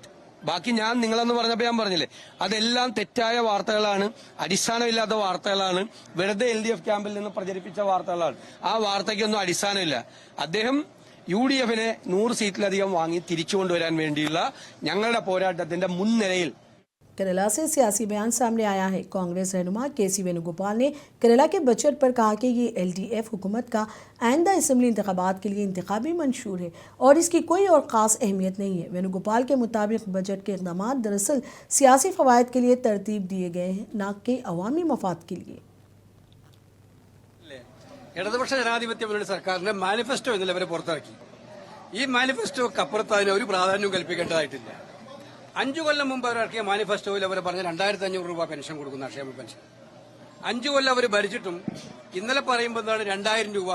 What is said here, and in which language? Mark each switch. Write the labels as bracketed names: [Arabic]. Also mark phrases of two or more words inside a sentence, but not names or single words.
[Malayalam] ബാക്കി ഞാൻ നിങ്ങളെന്ന് പറഞ്ഞപ്പോൾ ഞാൻ പറഞ്ഞില്ലേ, അതെല്ലാം തെറ്റായ വാർത്തകളാണ്, അടിസ്ഥാനമില്ലാത്ത വാർത്തകളാണ്, വെറുതെ LDF ക്യാമ്പിൽ നിന്ന് പ്രചരിപ്പിച്ച വാർത്തകളാണ്. ആ വാർത്തയ്ക്കൊന്നും അടിസ്ഥാനമില്ല. അദ്ദേഹം UDF-നെ 100 സീറ്റിലധികം വാങ്ങി തിരിച്ചുകൊണ്ടുവരാൻ വേണ്ടിയുള്ള ഞങ്ങളുടെ പോരാട്ടത്തിന്റെ മുൻനിരയിൽ। [Urdu] کیرلا سے سیاسی بیان سامنے آیا ہے۔ کانگریس رہنما KC وینوگوپال نے کیرلا کے بجٹ پر کہا کہ یہ LDF حکومت کا آئندہ اسمبلی انتخابات کے لیے انتخابی منشور ہے اور اس کی کوئی اور خاص اہمیت نہیں ہے. وینوگوپال کے مطابق بجٹ کے اقدام دراصل سیاسی فوائد کے لیے ترتیب دیے گئے ہیں، نہ کہ عوامی مفاد کے لیے. [Malayalam] ഇടതുപക്ഷ ജനാധിപത്യ മുന്നണി സർക്കാരിന്റെ മാനിഫെസ്റ്റോ ഇന്നലെ വരെ പുറത്തിറക്കി. ഈ മാനിഫെസ്റ്റോക്കപ്പുറത്ത് അതിന് ഒരു പ്രാധാന്യവും കൽപ്പിക്കേണ്ടതായിട്ടില്ല. 5 കൊല്ലം മുമ്പ് അവരിറക്കിയ മാനിഫെസ്റ്റോയിൽ അവർ പറഞ്ഞ 2500 രൂപ പെൻഷൻ കൊടുക്കുന്ന ക്ഷേമ പെൻഷൻ 5 കൊല്ലം അവർ ഭരിച്ചിട്ടും ഇന്നലെ പറയുമ്പോൾ എന്താണ് 2000 രൂപ.